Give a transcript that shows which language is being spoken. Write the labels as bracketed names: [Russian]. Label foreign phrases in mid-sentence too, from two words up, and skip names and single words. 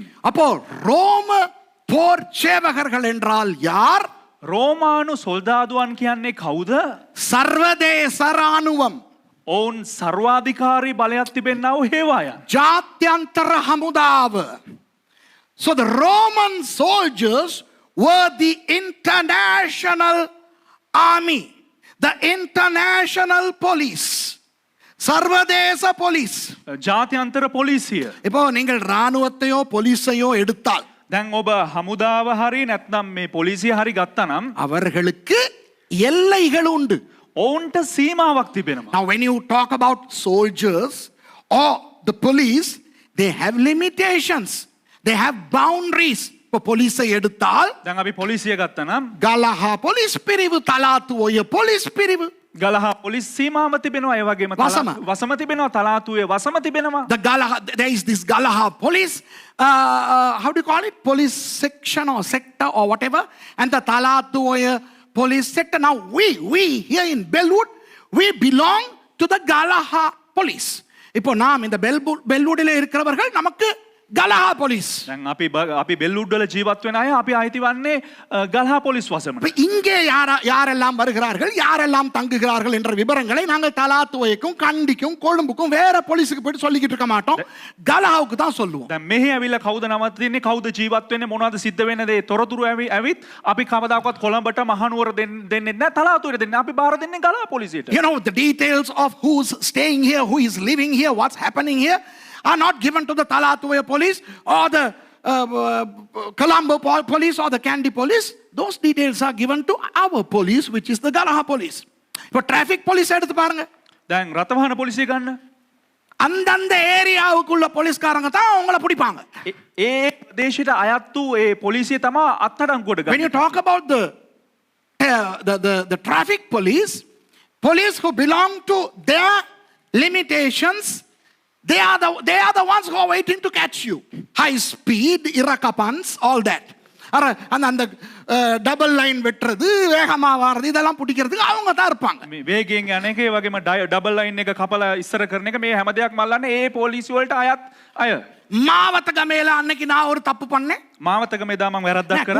[Tamil] அப்போ ரோம போர் சேவகர்கள் என்றால் யார்? [Sinhala] රෝමානු සොල්දාදුවන් කියන්නේ කවුද? [Tamil] சர்வதேச ராணுவம். [Sinhala] ඔවුන් සර්වාධිකාරී බලයක් තිබෙන්නා වූ හේවායන්. ජාත්‍යන්තර හමුදාව. [English] So the Roman soldiers were the international army, the international police, [Tamil] சர்வதேச போலீஸ். [Sinhala] ජාත්‍යන්තර පොලිසිය. [Tamil] இப்போ நீங்கள் ராணுவத்தையோ போலீஸையோ எடுத்தால் [Sinhala] දැන් ඔබ හමුදාව හරි නැත්නම් මේ පොලිසිය හරි ගත්තනම් [Tamil] அவர்களுக்கு எல்லைகள் உண்டு. [Sinhala] ඔවුන්ට සීමාවක් තිබෙනවා. [English] Now when you talk about soldiers or the police, they have limitations. They have boundaries. [Tamil] இப்போ போலீஸை எடுத்தால் [Sinhala] දැන් අපි පොලිසිය ගත්තනම් [Tamil] கலஹா போலீஸ் பிரிவு, தலாத்துவோய போலீஸ் பிரிவு. [Sinhala] ගලහා පොලිස් සීමාව තිබෙනවා. ඒ වගේම වසම. වසම තිබෙනවා. තලාතුවේ වසම තිබෙනවා. [English] The Galaha, there is this Galaha police, how do you call it? Police section or sector or whatever. And the Talatuoya police sector. Now we here in Bellwood, we belong to the Galaha police. [Tamil] இப்போ நாம் இந்த பெல்வுடிலே இருக்கிறவர்கள் நமக்கு ගලහා පොලිස්. [Sinhala] දැන් අපි බෙල්ලුඩ් වල ජීවත් වෙන අය අපි අයිති වන්නේ ගලහා පොලිස් වසමට. [Tamil] இங்கே யாரெல்லாம் வருகிறார்கள், யாரெல்லாம் தங்குகிறார்கள் என்ற விவரங்களை நாங்கள் தலாத்துவைக்கும் கண்டிக்கும் கொழும்புக்கும் வேற போலீஸுக்கு போயிட்டு சொல்லிக்கிட்டு இருக்க மாட்டோம். ගලහාவுக்கு தான் சொல்லுவோம். [Sinhala] දැන් මෙහි ඇවිල්ලා කවුද නවතින්නේ, කවුද ජීවත් වෙන්නේ, මොනවද සිද්ධ වෙන්නේ දේ තොරතුරු ඇවිත් අපි කවදාකවත් කොළඹට මහනුවර දෙන්නේ නැහැ, තලාතුවට දෙන්නේ. අපි බාර දෙන්නේ ගලහා පොලිසියට. [English] You know the details of who's staying here, who is living here, what's happening here are not given to the Talatuya police or the Colombo police or the Kandy police. Those details are given to our police, which is the Galaha police. [Tamil] இப்போ [English] traffic police [Tamil] எடுத்து பாருங்க. [Sinhala] දැන් රථවාහන පොලිසිය ගන්න. [Tamil] அந்தந்த ஏரியாவுக்குள்ள போலீஸ்காரங்க தான் அவங்கள பிடிப்பாங்க. [Sinhala] ඒ ප්‍රදේශයට අයත් වූ ඒ පොලිසිය තමයි අත්අඩංගුවට ගන්නේ. [English] When you talk about the traffic police who belong to their limitations, they are the ones who are waiting to catch you. High speed, irakapans, all that. [Tamil] அந்த [English] double line [Tamil] வெட்டுறது வேகமா வாரது இதெல்லாம் பிடிக்கிறதுக்கு அவங்க தான் இருப்பாங்க. [Sinhala] මේ වේගයෙන් යන එක ඒ වගේම [English] double line [Sinhala] එක කපලා ඉස්සර කරන එක මේ හැම දෙයක්ම අල්ලන්නේ ඒ පොලිසිය වලට අයත් අය. [Tamil] மாவத்தகமேல அன்னைக்கு நான் ஒரு தப்பு பண்ணேன். [Sinhala] මාවතගමේ දා මම වැරද්දක් කරා.